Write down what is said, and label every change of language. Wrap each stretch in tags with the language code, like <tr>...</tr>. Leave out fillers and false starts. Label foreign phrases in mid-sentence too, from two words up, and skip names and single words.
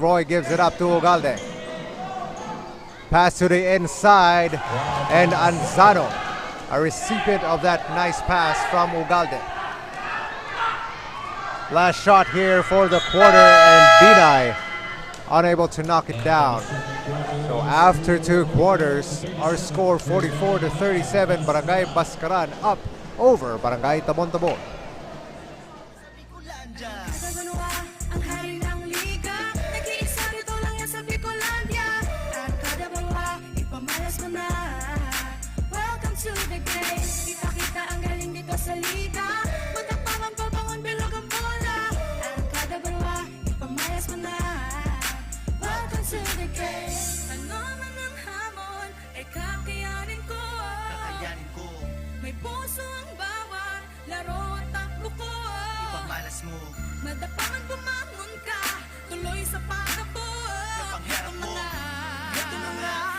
<en>Roy gives it up to Ugalde. Pass to the inside, and Anzano, a recipient of that nice pass from Ugalde. Last shot here for the quarter, and Binay unable to knock it down. So after 2 quarters, our score 44-37, Barangay Bascaran up over Barangay Tabon-Tabon.</en> <tl>Sa Banwa, ang hari ng liga, nag-iisa rito lang yan sa Bicolandia. Arangkada Banwa, ipamalas mo na.</tl> <en>Welcome to the game.</en> <tl>Kita-kita ang galing dito sa liga. Magtapangan pa bangon bilog ang bola. Arangkada Banwa, ipamalas mo na.</tl> <en>Welcome to the game.</en> <tl>Ano man ang hamon, ay kakayanin ko. Kakayanin ko, May puso ang bawat laro at takbo ko. ipamalas mo. Madapangan bumangon ka, tuloy sa pagkabo. Pangarap mo, ito na nga.</tl>